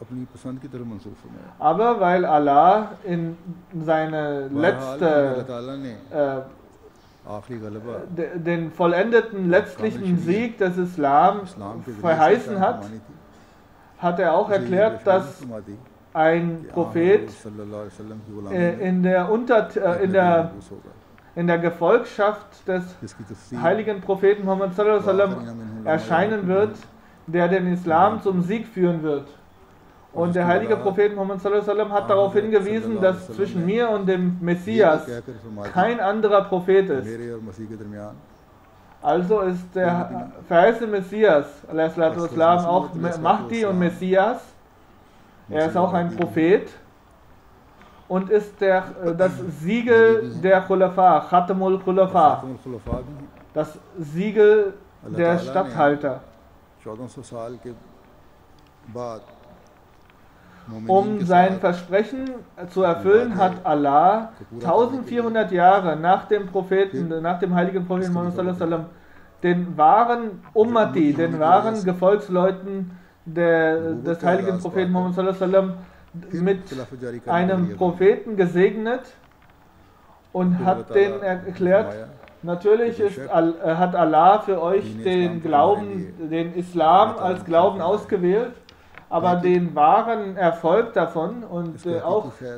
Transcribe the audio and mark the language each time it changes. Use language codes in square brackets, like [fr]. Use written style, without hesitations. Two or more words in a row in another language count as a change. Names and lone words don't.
[de] Aber weil Allah in seine letzte den vollendeten letztlichen Sieg des Islam verheißen hat, hat er auch erklärt, dass ein Prophet in der Gefolgschaft des heiligen Propheten Muhammad [ar] صلى الله عليه وسلم [de] erscheinen wird, der den Islam zum Sieg führen wird. Und der heilige Prophet Muhammad [ar] صلى الله عليه وسلم [de] hat darauf hingewiesen, dass zwischen mir und dem Messias kein anderer Prophet ist. Also ist der verheißene Messias ﷺ auch Mahdi und Messias. Er ist auch ein Prophet und ist das Siegel der Khulafa, [ar] خاتم الخلفاء, [de] das Siegel der Statthalter. Um sein Versprechen zu erfüllen, hat Allah 1400 Jahre nach dem Propheten, nach dem heiligen Propheten Muhammad [ar] صلى الله عليه [de] wasallam, den wahren Ummati, den wahren Gefolgsleuten des heiligen Propheten Muhammad [ar] صلى الله عليه وسلم [de] mit einem Propheten gesegnet und hat denen erklärt, natürlich hat Allah für euch den Glauben, den Islam als Glauben ausgewählt, aber den wahren Erfolg davon und auch